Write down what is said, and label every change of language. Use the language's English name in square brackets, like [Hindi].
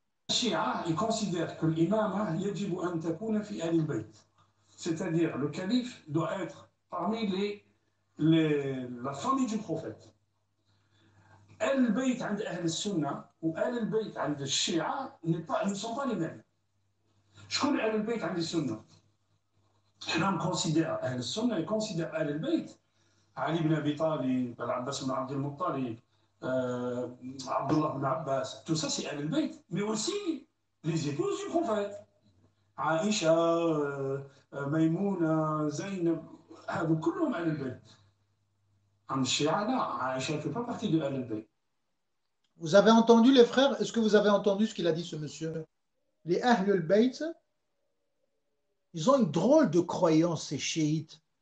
[French] Shia, ils considèrent que l'imam [Arabic] يجب أن تكون في أهل البيت. [French] C'est-à-dire, le calife doit être parmi la famille du prophète. [Arabic] أهل البيت عند أهل السنة وأهل البيت عند الشيعة [French] ne sont pas les mêmes. [Arabic] شكون أهل البيت عند السنة؟ حنا [French] considère [Arabic] أهل السنة [French] يconsidère [Arabic] أهل البيت علي بن أبي طالب، العباس بن عبد المطلب، Abdullah ibn Abbas, [French] tout ça c'est Ahl al-Bayt, mais aussi les épouses du prophète. Aïcha, Maïmouna, Zaynab, [Arabic] كلهم [French] Ahl al-Bayt. En Shia, là, Aïcha ne fait pas partie de Ahl al-Bayt. Vous avez entendu les frères? Est-ce que vous avez entendu ce qu'il a dit ce monsieur? Les Ahl al-Bayt, ils ont une drôle de croyance, ces chiites.